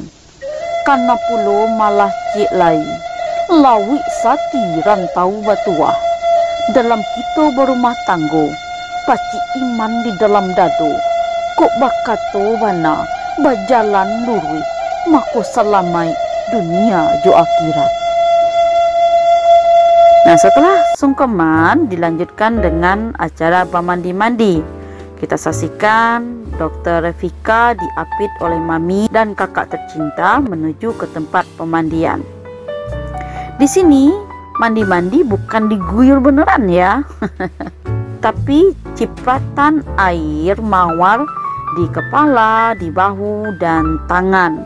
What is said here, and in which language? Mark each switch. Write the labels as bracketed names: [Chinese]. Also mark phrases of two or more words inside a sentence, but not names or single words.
[Minangkabau] Karena pulo malah cik lai, lawi sati rantau batuah. Dalam kita berumah tanggo, pacik iman di dalam dado. Kok bakato bana, bajalan lurui, mako salamai dunia jo akhirat. [Indonesian] Nah, setelah sungkeman dilanjutkan dengan acara bamandi-mandi. Kita saksikan Dr. Revika diapit oleh mami dan kakak tercinta menuju ke tempat pemandian. Di sini mandi-mandi bukan diguyur beneran ya, tapi cipratan air mawar di kepala, di bahu, dan tangan.